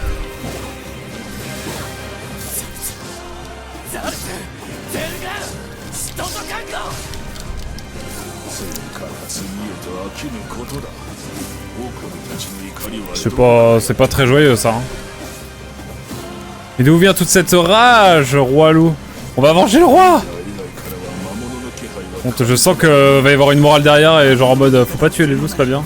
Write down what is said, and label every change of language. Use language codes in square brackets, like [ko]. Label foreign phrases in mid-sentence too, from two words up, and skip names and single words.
[ja] ザルスゼルガンシトトカンゴ次から次へと飽きぬことだ狼たちの怒りは [fr] C'est pas très joyeux, ça. Hein. Et d'où vient toute cette rage, roi loup? On va venger le roi. Bon, je sens que va y avoir une morale derrière et genre en mode faut pas tuer les loups, c'est pas bien.